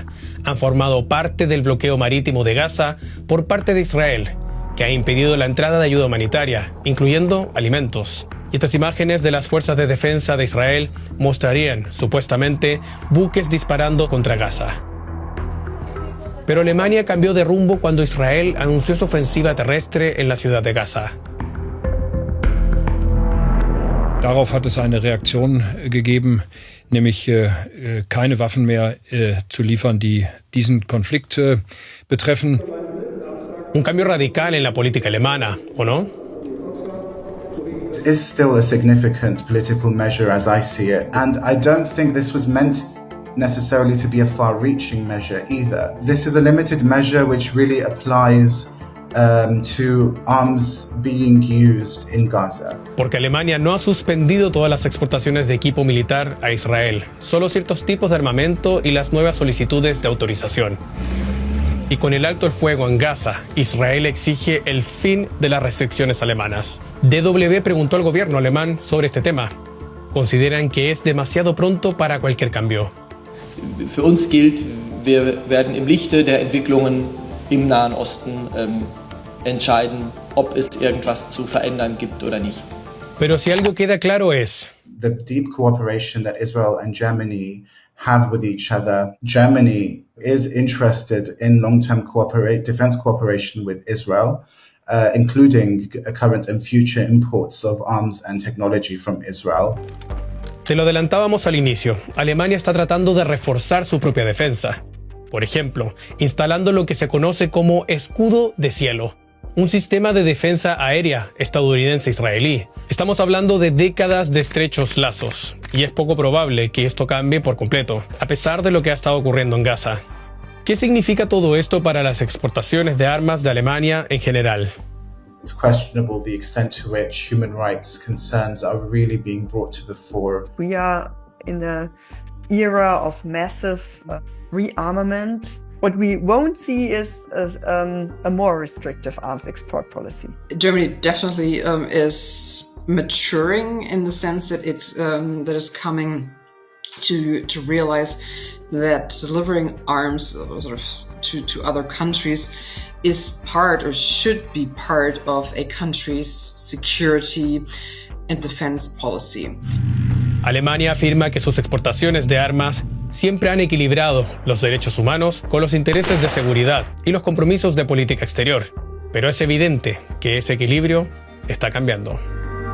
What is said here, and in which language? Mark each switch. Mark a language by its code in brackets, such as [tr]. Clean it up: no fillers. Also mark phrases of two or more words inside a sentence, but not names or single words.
[es] Han formado parte del bloqueo marítimo de Gaza por parte de Israel, que ha impedido la entrada de ayuda humanitaria, incluyendo alimentos. Y estas imágenes de las fuerzas de defensa de Israel mostrarían, supuestamente, buques disparando contra Gaza. Pero Alemania cambió de rumbo cuando Israel anunció su ofensiva terrestre en la ciudad de Gaza. [de] Darauf hat es eine Reaktion gegeben, nämlich keine Waffen mehr zu liefern, die diesen Konflikt betreffen. [es] Un cambio radical en la política alemana, ¿o no? [en] It is still a significant political measure as I see it, and I don't think this was meant necessarily to be a far-reaching measure either. This is a limited measure which really applies to arms being used in Gaza. [es] Porque Alemania no ha suspendido todas las exportaciones de equipo militar a Israel, solo ciertos tipos de armamento y las nuevas solicitudes de autorización. Y con el alto el fuego en Gaza, Israel exige el fin de las restricciones alemanas. DW preguntó al gobierno alemán sobre este tema. Consideran que es demasiado pronto para cualquier cambio. [de] Für uns gilt, wir werden im Lichte der Entwicklungen im Nahen Osten entscheiden, ob es irgendwas zu verändern gibt oder nicht. [es] Pero si algo queda claro es [en] the deep cooperation that Israel and Germany have with each other. Germany is interested in long-term defense cooperation with Israel, including current and future imports of arms and technology from Israel. [es] Te lo adelantábamos al inicio. Alemania está tratando de reforzar su propia defensa. Por ejemplo, instalando lo que se conoce como escudo de cielo, un sistema de defensa aérea estadounidense-israelí. Estamos hablando de décadas de estrechos lazos, y es poco probable que esto cambie por completo, a pesar de lo que ha estado ocurriendo en Gaza. ¿Qué significa todo esto para las exportaciones de armas de Alemania en general? [en] It's questionable the extent to which human rights concerns are really being brought to the fore. We are in an era of massive rearmament. What we won't see is a more restrictive arms export policy. Germany definitely is maturing in the sense that that is coming to realize that delivering arms sort of to other countries is part or should be part of a country's security and defense policy. [es] Alemania afirma que sus exportaciones de armas siempre han equilibrado los derechos humanos con los intereses de seguridad y los compromisos de política exterior. Pero es evidente que ese equilibrio está cambiando.